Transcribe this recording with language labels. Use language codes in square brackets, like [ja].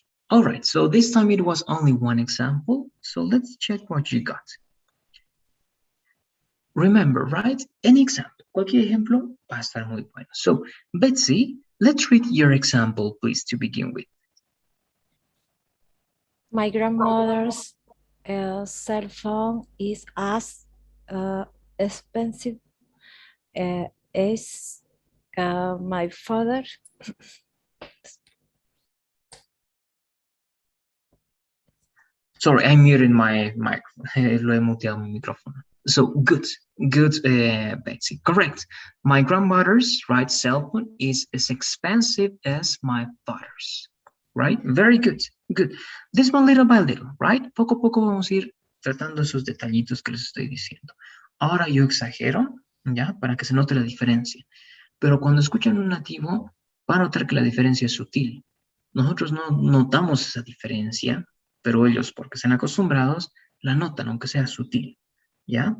[en] All right, so this time it was only one example, so let's check what you got. Remember, right? Any example, [es] cualquier ejemplo va a estar muy bueno. [en] So, Betsy, let's read your example, please, to begin with. My grandmother's cell phone is as expensive as my father. Sorry, I muted my microphone. [es] Lo he muteado mi micrófono. [en] So, good, Betsy. Correct. My grandmother's, right, cell phone is as expensive as my father's. Right? Very good, good. This one little by little, right? [es] Poco a poco vamos a ir tratando esos detallitos que les estoy diciendo. Ahora yo exagero, ¿ya? Para que se note la diferencia. Pero cuando escuchan un nativo, van a notar que la diferencia es sutil. Nosotros no notamos esa diferencia, pero ellos, porque están acostumbrados, la notan, aunque sea sutil, ¿ya?